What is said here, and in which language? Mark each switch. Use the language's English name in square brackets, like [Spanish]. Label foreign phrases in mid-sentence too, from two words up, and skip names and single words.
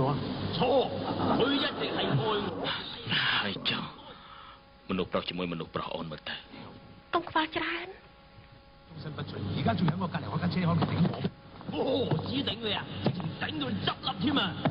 [Cantonese] 錯，佢一直係愛我。 [Khmer] ហើយចុះមនុស្សប្រុសជាមួយមនុស្សប្រុសអូនមើលទៅ កុំខ្វល់ច្រើន [Cantonese] 終身不遂，而家仲喺我隔離嗰間車行度頂我。我何止頂你啊，直情頂到你執笠添啊！